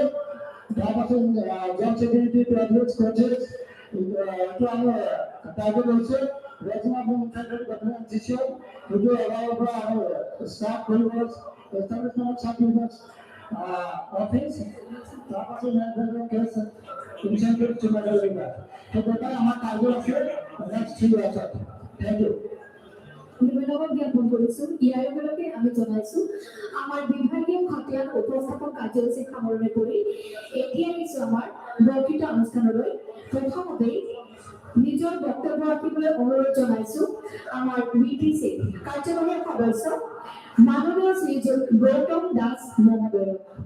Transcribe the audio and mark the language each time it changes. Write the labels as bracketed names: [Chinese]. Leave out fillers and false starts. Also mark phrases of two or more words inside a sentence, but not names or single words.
[Bangla] তারপর [English] job security travels coaches [Bangla] এটা আমি টার্গেট হচ্ছে [English] regional internet government system [Bangla] এগুলো এবার আমি স্টার্ট করব [English] establishment of certificates office [Bangla] তারপর [English] management case incentive to medal winner. [Bangla] তো এটা আমার টার্গেট আছে নেক্সট 3 বছর। [English] thank you. [Assamese] ধন্যবাদ জ্ঞাপন কৰিছো। ইয়াৰ উপলক্ষে আমি জনাইছো আমাৰ বিভাগীয় খতিয়ান উপস্থাপন কাৰ্যসূচী সামৰণি কৰি এতিয়া আহিছো আমাৰ বক্তৃতা অনুষ্ঠানলৈ। প্ৰথমতে নিজৰ বক্তব্য ৰাখিবলৈ অনুৰোধ জনাইছো আমাৰ বিটিচি কাৰ্যবাহী সদস্য মাননীয় শ্ৰীযুত গৌতম দাস মহোদয়ক।